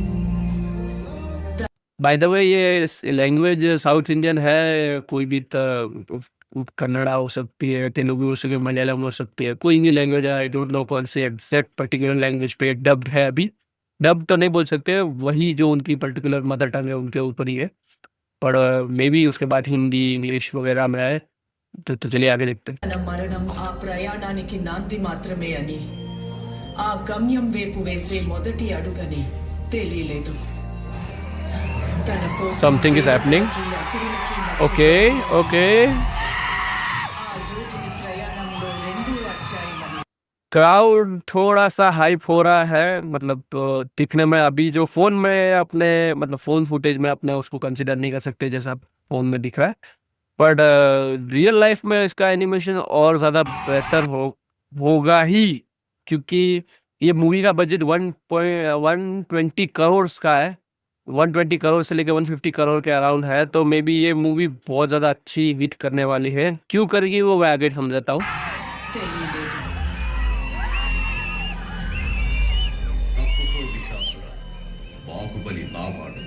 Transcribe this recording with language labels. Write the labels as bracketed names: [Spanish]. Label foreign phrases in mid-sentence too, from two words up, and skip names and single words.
[English] by the way, [Hindi] ये लैंग्वेज [English] South Indian [Hindi] है, कोई भी कन्नड़ा हो सकती है, तेलुगु हो सकती है, मलयालम हो सकती है, कोई भी लैंग्वेज है। [English] I don't know [Hindi] कौन से [English] exact particular language [Hindi] पे डब्ड है अभी। डब तो नहीं बोल सकते, वही जो उनकी [English] particular mother tongue [Hindi] है उनके ऊपर ही है। पर [English] may be [Hindi] उसके बाद हिंदी इंग्लिश वगैरह में आए। तो चलिए आगे देखते हैं। [Telugu] తన మరణం ఆ ప్రయాణానికి నాంది మాత్రమే అని, ఆ గమ్యం వైపు వేసే మొదటి అడుగని తెలియలేదు. తన కోసం [English] Something is happening. [Telugu] దేవతలకి, అసురులకి మధ్య [English] OK OK. [Telugu] ఆ యోధుని ప్రయాణంలో రెండో అధ్యాయమని. [Hindi] क्राउड थोड़ा सा हाइप हो रहा है, मतलब तो दिखने में अभी जो फोन में अपने मतलब [English] phone footage [Hindi] में अपने उसको कंसिडर नहीं कर सकते जैसा फोन में दिख रहा है। बट [English] real life [Hindi] में इसका एनिमेशन और ज़्यादा बेहतर होगा ही, क्योंकि ये मूवी का बजट 120 करोड़ का है। 120 करोड़ से लेकर 150 करोड़ के अराउंड है, तो [English] may be [Hindi] ये मूवी बहुत ज़्यादा अच्छी हिट करने वाली है। क्यों करेगी वो मैं आगे समझाता हूँ। [Telugu] తెలియలేదు. తప్పుకో విశాసుడా, బాహుబలి నావాడు.